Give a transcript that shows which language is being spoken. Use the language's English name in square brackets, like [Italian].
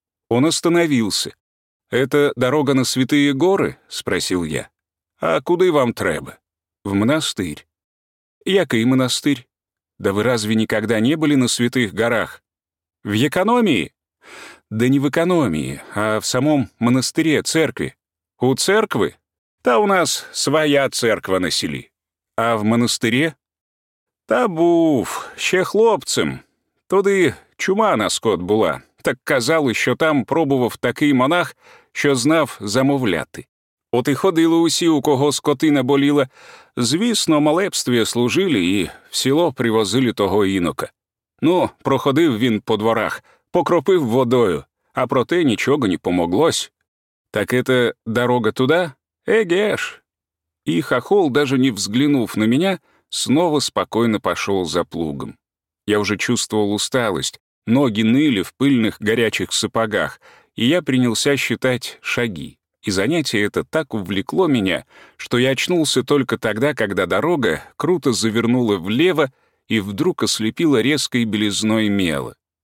[Russian] Он остановился. «Это дорога на Святые горы?» — спросил я. [Ukrainian] «А куды вам треба?» [Russian] «В монастырь». [Ukrainian] «Який монастырь?» [Russian] «Да вы разве никогда не были на Святых горах?» «В экономии?» «Да не в экономии, а в самом монастыре, церкви». [Ukrainian] «У церкви?» «Та у нас своя церква на селе». [Russian] «А в монастыре?» [Ukrainian] «Та був, ще хлопцем. Туди чума на скот була. Так казали, що там пробував такий монах, що знав замовляти. От і ходили усі, у кого скотина боліла. Звісно, молебстві служили і в село привозили того інока. Ну, проходив він по дворах, покропив водою, а проте нічого не помоглось. [Russian] Так это дорога туда? Егеш!» И хохол, даже не взглянув на меня, снова спокойно пошел за плугом. Я уже чувствовал усталость, ноги ныли в пыльных горячих сапогах, и я принялся считать шаги. И занятие это так увлекло меня, что я очнулся только тогда, когда дорога круто завернула влево и вдруг ослепила резкой белизной мела.